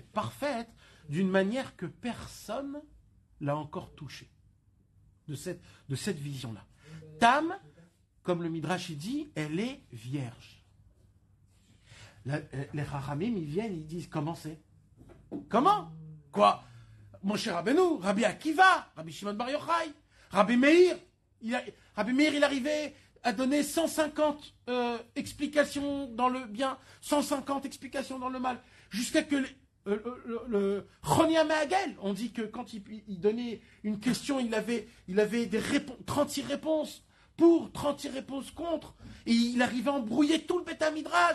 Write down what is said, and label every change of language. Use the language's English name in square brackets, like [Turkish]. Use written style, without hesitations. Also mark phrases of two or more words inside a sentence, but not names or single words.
[French] Parfaite d'une manière que personne l'a encore touchée. De cette vision-là. Tam, comme le Midrash dit, elle est vierge. Les Chachamim, ils viennent, ils disent, comment c'est? Comment? Quoi? Mon cher Rabbeinu, Rabbi Akiva, Rabbi Shimon Bar Yochai, Rabbi Meir, Rabbi Meir, il arrivait à donner 150 explications dans le bien, 150 explications dans le mal, jusqu'à que le Chonia Me'agel, on dit que quand il donnait une question, il avait 36 réponses pour, 36 réponses contre, et il arrivait à embrouiller tout le [Hebrew] בית מדרש.